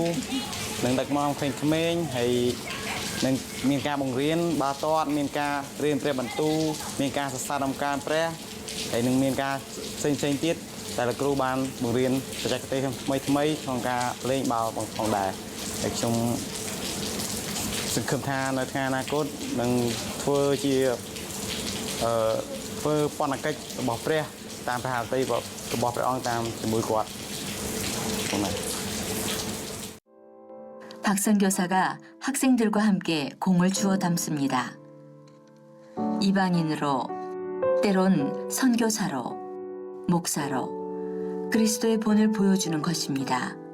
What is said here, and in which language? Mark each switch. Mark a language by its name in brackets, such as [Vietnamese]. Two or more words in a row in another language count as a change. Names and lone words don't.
[Khmer] នឹងដឹកនាំក្មេងៗហើយនឹងមានការបង្រៀនបាល់ទាត់មានការរៀនព្រះបន្ទូលមានការសរសើរដំណើរការព្រះហើយនឹងមានការផ្សេងៗទៀតតែលោកគ្រូបានបង្រៀនបច្ចេកទេសថ្មីក្នុងការលេងបាល់ផងដែរហើយខ្ញុំសង្ឃឹមថានៅថ្ងៃអនាគតនឹងធ្វើជាធ្វើបណ្ឌកិច្ចរបស់ព្រះតាមព្រះហឫទ័យរបស់ព្រះអង្គតាមជាមួយគាត់បងណា [Korean] 박 선교사가 학생들과 함께 공을 주워 담습니다. 이방인으로, 때론 선교사로, 목사로 그리스도의 본을 보여주는 것입니다.